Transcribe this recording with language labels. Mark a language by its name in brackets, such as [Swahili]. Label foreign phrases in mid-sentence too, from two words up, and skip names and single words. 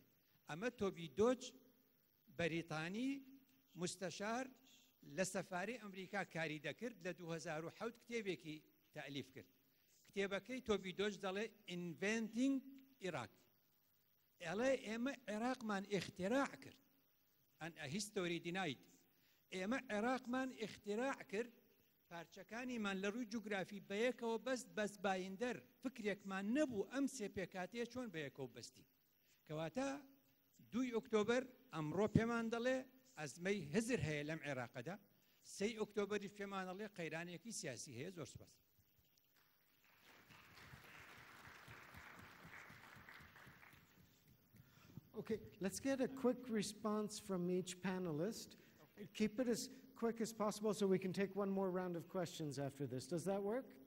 [Central Kurdish] ئەمە تۆبی دۆج بەریتانی مستەشار لە سەفارەی ئەمریکا کاری دەکرد، لە 2007 کتێبێکی تەئلیف کرد. کتێبەکەی تۆبی دۆج دەڵێ Inventing Iraq. ئەڵێ ئێمە عێراقمان ئیختیراع کرد. [English] And a history denied. [Central Kurdish] ئێمە عێراقمان ئیختیراع کرد، پارچەکانیمان لە ڕووی جوگرافی بەیەکەوە بەست بایندەر، فکرێکمان نەبوو ئەم سێ پێکاتەیە چۆن بەیەکەوە بەستی. کەواتە 2 ئۆکتۆبەر ئەمڕۆ پێمان دەڵێ ئەزمەی هزر هەیە لەم عێراقەدا، 3 ئۆکتۆبەریش پێمان دەڵێ قەیرانێکی سیاسی هەیە. زۆر سپاس. [English] Okay, let's get a quick response from each panelist. Okay. Keep it as quick as possible so we can take one more round of questions after this. Does that work?